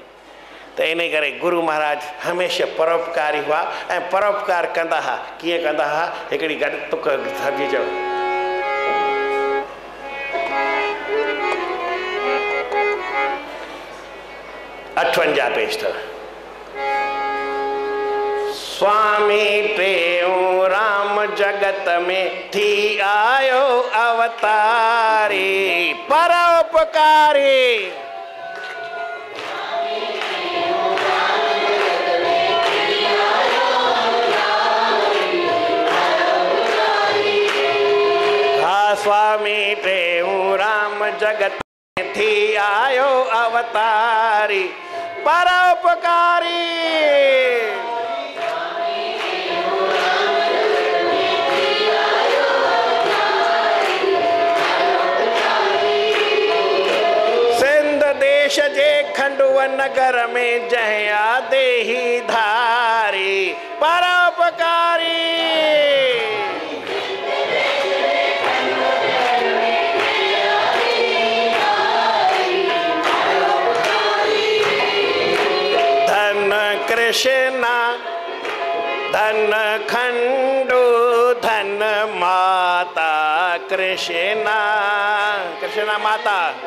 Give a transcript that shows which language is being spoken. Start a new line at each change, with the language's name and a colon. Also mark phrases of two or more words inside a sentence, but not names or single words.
Sindhi: त इन करे गुरु महाराज हमेशह परोपकारी हुआ ऐं परोपकार कंदा हुआ। कीअं कंदा हुआ? हिकिड़ी गॾु तुक सम्झी चओ। 58 पेज था। स्वामी टेऊं राम जगत में थी आयो अवतारी परोपकारी। स्वामी टेऊं राम जगत में थी आयो अवतारी परोपकारी। सिंध देश जे खंडुआ नगर में जहिया देही धारी परोपकारी। कृष्णा धन खंडू धन माता कृष्णा कृष्णा माता